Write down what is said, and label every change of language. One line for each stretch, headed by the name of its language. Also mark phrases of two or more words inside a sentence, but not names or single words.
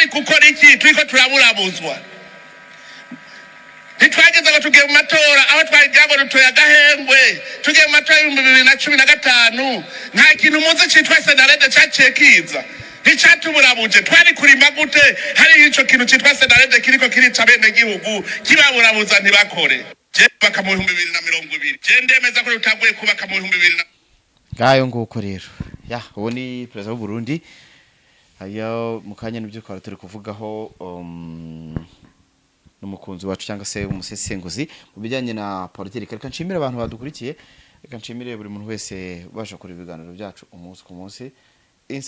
Rundi: gukora iki twiko turaburabuzwa ntitwageze ngo tugiye mu matora aho twagira ngo dutoye agahengwe tugiye mu matora y'ibihumbi 2015 nta kintu muzi citwa senarede caciye kiza nticatuburabuje twari kurima gute hari ico kintu citwa senarede kiriko kirica bene gihugu kibaburabuza ntibakore baka mu 2020 jendemeza ko rutaguye kubaka mu 2020
Kinyarwanda: ngayo nguko rero uwo ni perezida w'u Burundi ayo mukanya n'ibyo twari turi kuvugaho n'umukunzi wacu cyangwa se umusesenguzi mu bijyanye na politiki. Reka nshimire abantu badukurikiye, reka nshimire buri muntu wese ubasha kureba ibiganiro byacu umunsi ku munsi.